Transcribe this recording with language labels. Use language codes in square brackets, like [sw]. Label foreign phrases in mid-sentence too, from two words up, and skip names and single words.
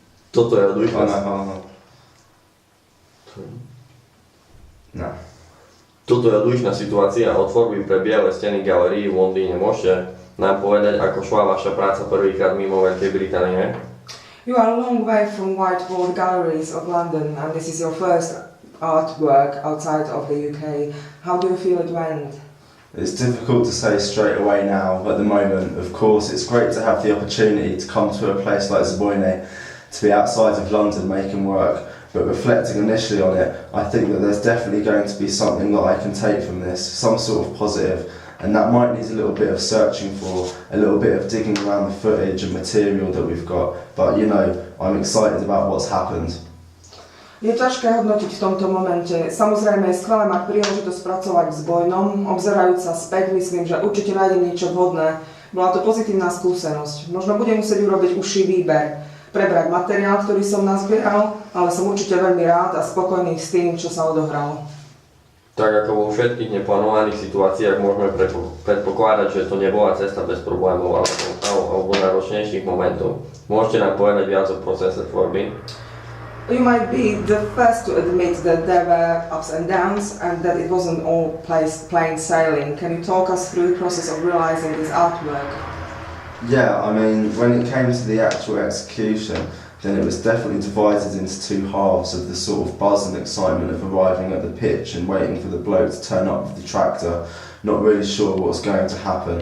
[sk] Toto je odlišná... No. Toto je odlišná situácia od tvorby pre biele steny galérií v Londýne. Môžete nám povedať, ako šla vaša práca prvýkrát mimo Veľkej Británie? [en] You are a long way from White Wall Galleries of London, and this is your first artwork outside of the UK. How do you feel it went? It's difficult to say straight away now at the moment. Of course, it's great to have the opportunity to come to a place like Zbojne, to be outside of London making work, but reflecting initially on it, I think that there's definitely going to be something that I can take from this, some sort of positive, and that might need a little bit of searching for, a little bit of digging around the footage and material that we've got, but you know, I'm excited about what's happened. [sk] Je ťažké hodnotiť v tomto momente. Samozrejme je skvelé mať príležitosť pracovať v Zbojnom. Obzerajúc sa späť, myslím, že určite nájdem niečo vhodné. Bola to pozitívna skúsenosť. Možno budem musieť urobiť užší výber, prebrať materiál, ktorý som nazbieral, ale som určite veľmi rád a spokojný s tým, čo sa odohralo. Tak ako vo všetkých neplánovaných situáciách môžeme predpokladať, že to nebola cesta bez problémov alebo náročnejších momentov. Môžete nám povedať viac o procese tvorby? [en] You might be the first to admit that there were ups and downs and that it wasn't all plain sailing. Can you talk us through the process of realizing this artwork? Yeah, I mean, when it came to the actual execution, then it was definitely divided into two halves of the sort of buzz and excitement of arriving at the pitch and waiting for the bloke to turn up with the tractor, not really sure what was going to happen.